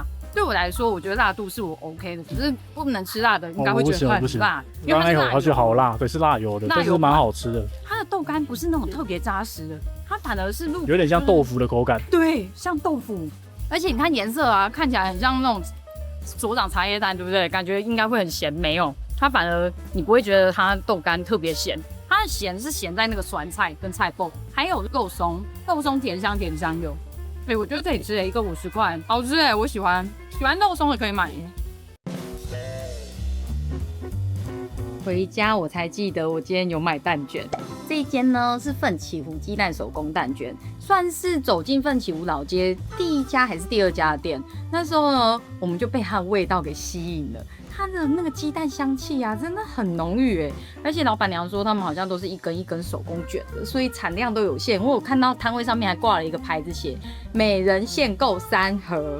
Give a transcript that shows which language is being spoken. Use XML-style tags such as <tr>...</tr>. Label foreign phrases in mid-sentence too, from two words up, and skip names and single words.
<zh>对我來說，我覺得辣度是我 OK 的，只是不能吃辣的應該會覺得很辣。剛剛那口它覺得好辣，對，是辣油的，但是蠻好吃的。它的豆干不是那種特別扎實的，它反而是有點像豆腐的口感。對，像豆腐，而且你看顏色啊，看起來很像那種所長茶葉蛋，對不對？感覺應該會很鹹，沒有，它反而你不會覺得它豆干特別鹹，它的鹹是鹹在那個酸菜跟菜脯，還有肉鬆，肉鬆甜香有。我覺得可以吃一個50塊，好吃我喜歡肉鬆的可以買。回家我才記得我今天有買蛋卷，這一間呢是奮起湖雞蛋手工蛋卷，算是走進奮起湖老街第1家還是第2家的店。那時候呢，我們就被它的味道給吸引了，它的那個雞蛋香氣啊，真的很濃郁而且老闆娘說他們好像都是一根一根手工卷的，所以產量都有限。我有看到攤位上面還掛了一個牌子，寫每人限購3盒。</zh>